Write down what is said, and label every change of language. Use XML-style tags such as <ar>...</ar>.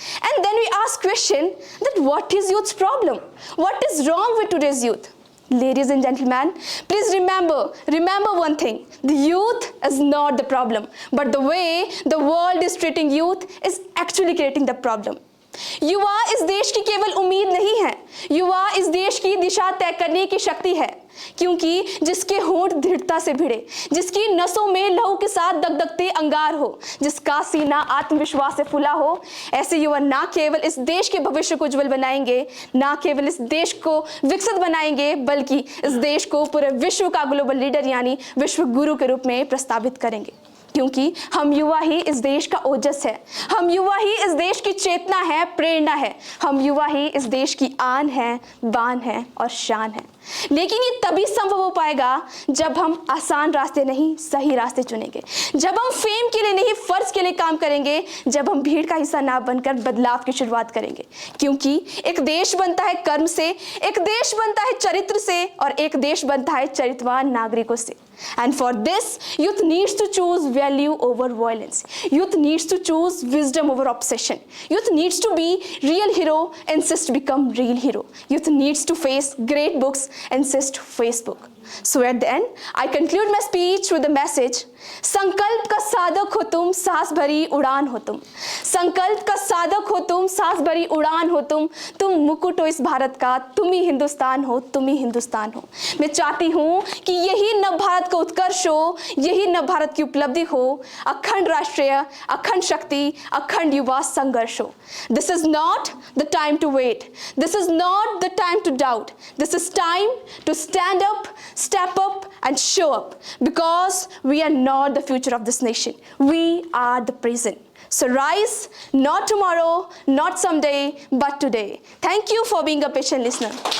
<en>And then we ask question that what is youth's problem? What is wrong with today's youth? Ladies and gentlemen, please remember one thing. The youth is not the problem, but the way the world is treating youth is actually creating the problem.</en> <hi>युवा इस देश की केवल उम्मीद नहीं है, युवा इस देश की दिशा तय करने की शक्ति है, क्योंकि जिसके होंठ दृढ़ता से भिड़े, जिसकी नसों में लहू के साथ दगदगते अंगार हो, जिसका सीना आत्मविश्वास से फुला हो, ऐसे युवा ना केवल इस देश के भविष्य को उज्जवल बनाएंगे, ना केवल इस देश को विकसित बनाएंगे, बल्कि इस देश को पूरे विश्व का ग्लोबल लीडर यानी विश्व गुरु के रूप में प्रस्तावित करेंगे। क्योंकि हम युवा ही इस देश का ओजस है, हम युवा ही इस देश की चेतना है, प्रेरणा है, हम युवा ही इस देश की आन है, बान है और शान है। लेकिन ये तभी संभव हो पाएगा जब हम आसान रास्ते नहीं, सही रास्ते चुनेंगे, जब हम फेम के लिए नहीं, फर्ज के लिए काम करेंगे, जब हम भीड़ का हिस्सा ना बनकर बदलाव की शुरुआत करेंगे। क्योंकि एक देश बनता है कर्म से, एक देश बनता है चरित्र से, और एक देश बनता है चरित्रवान नागरिकों से।</hi> <en>And for this, youth needs to choose value over violence. Youth needs to choose wisdom over obsession. Youth needs to be real hero, insist become real hero. Youth needs to face great books, insist Facebook. So at the end, I conclude my speech with the message,</en> <hi>संकल्प का साधक हो तुम,</hi> <en>साहस भरी उड़ान हो तुम।</en> <hi>संकल्प का साधक हो तुम, साहस भरी उड़ान हो तुम मुकुट हो इस भारत का, तुम ही हिंदुस्तान हो, तुम ही हिंदुस्तान हो। मैं चाहती हूँ कि यही नव भारत का उत्कर्ष हो, यही नव भारत की उपलब्धि हो, अखंड राष्ट्रीय, अखंड शक्ति, अखंड युवा संघर्ष हो।</hi> <en>This is not the time to wait. This is not the time to doubt. This is time to stand up, step up and show up, because we are not the future of this nation. We are the present. So rise, not tomorrow, not someday, but today. Thank you for being a patient listener.</en>